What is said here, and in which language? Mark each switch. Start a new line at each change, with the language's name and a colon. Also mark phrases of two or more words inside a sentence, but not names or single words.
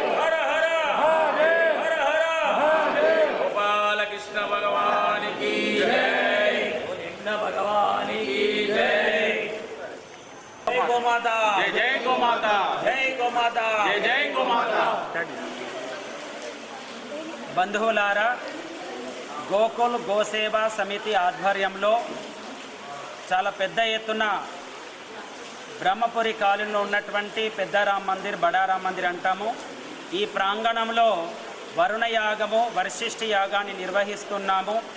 Hindi: हर हर महादेव, हर हर महादेव। गोपाल कृष्ण भगवान की जय। कृष्ण भगवान की जय। जय गो माता, जय जय गो माता, जय गो माता, जय जय गो माता।
Telugu: బంధువులారా, గోకుల్ గోసేవా సమితి ఆధ్వర్యంలో చాలా పెద్ద ఎత్తున బ్రహ్మపురి కాలనీలో ఉన్నటువంటి పెద్దరామ్ మందిర్, బడారామ్ మందిర్ అంటాము. ఈ ప్రాంగణంలో వరుణ యాగము, వశిష్ఠ యాగాన్ని నిర్వహిస్తున్నాము.